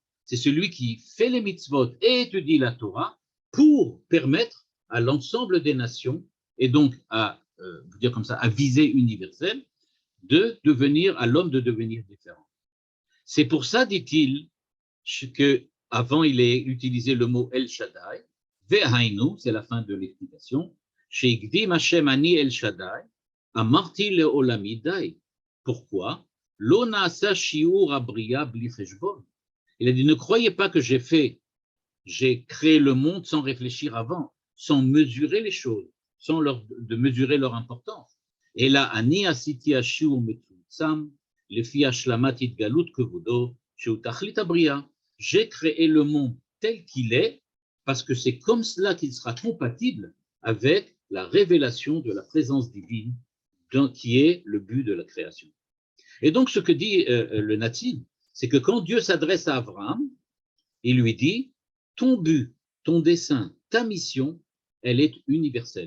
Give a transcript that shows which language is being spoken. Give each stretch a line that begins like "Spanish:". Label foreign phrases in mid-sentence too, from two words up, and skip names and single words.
French: C'est celui qui fait les mitzvot et étudie la Torah pour permettre à l'ensemble des nations, et donc à, dire comme ça, à visée universelle, de devenir, à l'homme de devenir différent. C'est pour ça, dit-il, qu'avant il ait utilisé le mot El Shaddai, Ve'hainu, c'est la fin de l'explication,
Hebrew: שהקדים השם אני אל שדי, אמרתי לעולמי די.
French: Pourquoi?
Hebrew: לא נעשה שיעור הבריאה בלי חשבון.
French: Il a dit, ne croyez pas que j'ai créé le monde sans réfléchir avant, sans mesurer les choses, sans de mesurer leur importance. Et là,
Hebrew: אני עשיתי השיעור מצומצם, לפי השלמת התגלות כבודו, שהוא תכלית הבריאה.
French: J'ai créé le monde tel qu'il est, parce que c'est comme cela qu'il sera compatible avec la révélation de la présence divine, qui est le but de la création. Et donc, ce que dit le natif, c'est que quand Dieu s'adresse à Abraham, il lui dit, ton but, ton dessein, ta mission, elle est universelle.